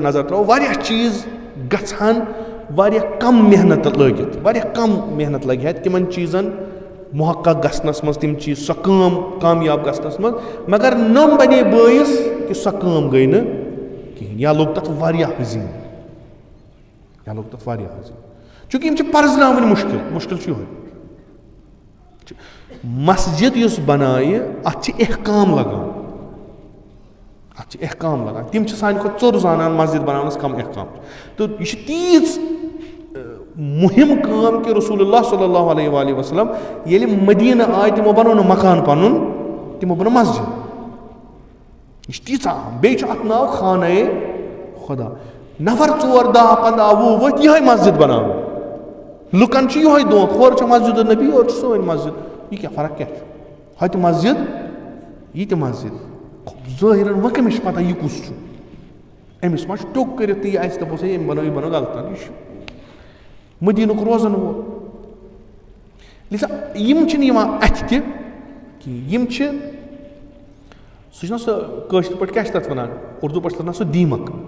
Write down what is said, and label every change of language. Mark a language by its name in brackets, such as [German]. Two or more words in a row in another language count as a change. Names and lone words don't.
[Kashmiri] نظر تراوو واریاہ چیٖز گژھان واریاہ کم محنت لٲگِتھ واریاہ کم محنت لگہِ ہا تِمن چیٖزن محقق گژھنس منٛز تِم چیٖز سۄ کٲم کامیاب گژھنس منٛز مگر نۄم بنے بٲیِس کہِ سۄ کٲم گٔے نہٕ کِہیٖنۍ یا لوٚگ تتھ واریاہ حزیٖن چوٗنٛکہِ یِم چھِ پرزناوٕنۍ مُشکِل چھُ یِہوے مسجد یُس بنایہِ اتھ چھِ احکام لگان تِم چھِ سانہِ کھۄتہٕ ژوٚر زانان مسجد بناونس کم احکام تہٕ یہِ چھِ تیٖژ مُہِم کٲم کہِ رسول اللہ صلی اللہ علیہ وآلہ وسلم ییٚلہِ مدیٖنہٕ آے تِمو بنوو نہٕ مکان پنُن تِمو بنوو مسجد یہِ چھِ تیٖژاہ اہم بیٚیہِ چھُ اتھ ناو خانہ خۄدا نفر 4 10 15 20 ؤتھۍ یِہے مسجد بناوو لُکن چھُ یِہوے دھونٛکھ ہورٕ چھِ مسجد النبی اورٕ چھِ سٲنۍ مسجد یہِ کیاہ فرق کیاہ چھُ ہۄتہِ مسجد یہِ تہِ مسجد ظٲہِرن وۄنۍ کٔمِس چھِ پتہ یہِ کُس چھُ أمِس ما چھُ ٹوٚک کٔرِتھ تہٕ یہِ اَسہِ دَپوس ہے أمۍ بنٲو غلطن یہِ چھُ مدیٖنُک روزن وول لِذا یِم چھِنہٕ یِوان اَتھِ تہِ کِہیٖنۍ یِم چھِ سُہ چھُنہ سُہ کٲشِر پٲٹھۍ کیاہ چھِ تَتھ وَنان اُردو پٲٹھۍ چھِ تَتھ وَنان سُہ دیٖمک